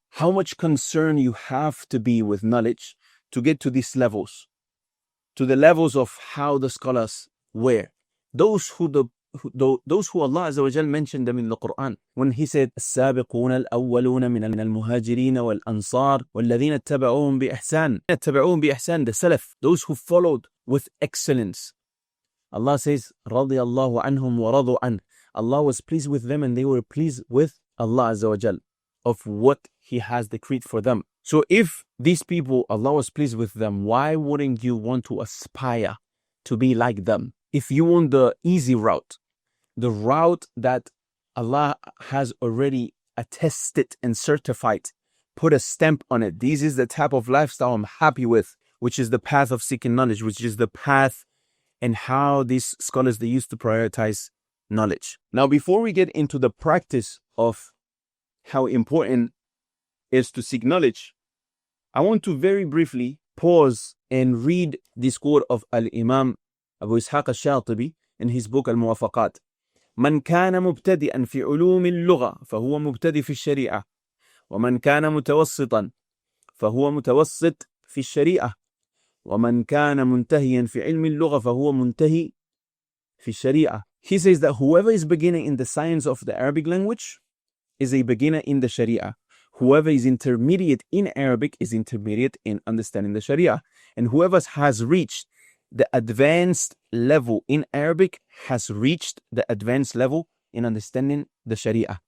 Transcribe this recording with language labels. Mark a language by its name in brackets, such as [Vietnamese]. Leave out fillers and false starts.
[English] How much concern you have to be with knowledge to get to these levels, to the levels of how the scholars were. Those who Allah Azza wa Jal mentioned them in the Qur'an when he said [Arabic] السابقون الأولون من المهاجرين والأنصار والذين اتبعوهم بإحسان, [English] the Salaf, those who followed with excellence. Allah says [Arabic] رضي الله عنهم ورضوا عنه. [English] Allah was pleased with them and they were pleased with Allah Azza wa Jal of what He has decreed for them. So if these people, Allah was pleased with them, why wouldn't you want to aspire to be like them? If you want the easy route, the route that Allah has already attested and certified, put a stamp on it. This is the type of lifestyle I'm happy with, which is the path of seeking knowledge, which is the path and how these scholars, they used to prioritize knowledge. Now, before we get into the practice of how important it is to seek knowledge, I want to very briefly pause and read this quote of Al-Imam Abu Ishaq al-Shatibi in his book Al-Muwafaqat. [Arabic] من كان مبتدئا في علوم اللغة فهو مبتدئ في الشريعة ومن كان متوسطا فهو متوسط في الشريعة ومن كان منتهيا في علم اللغة فهو منتهي في الشريعة. [English] He says that whoever is beginning in the science of the Arabic language is a beginner in the Sharia. Whoever is intermediate in Arabic is intermediate in understanding the Sharia. And whoever has reached the advanced level in Arabic has reached the advanced level in understanding the Sharia.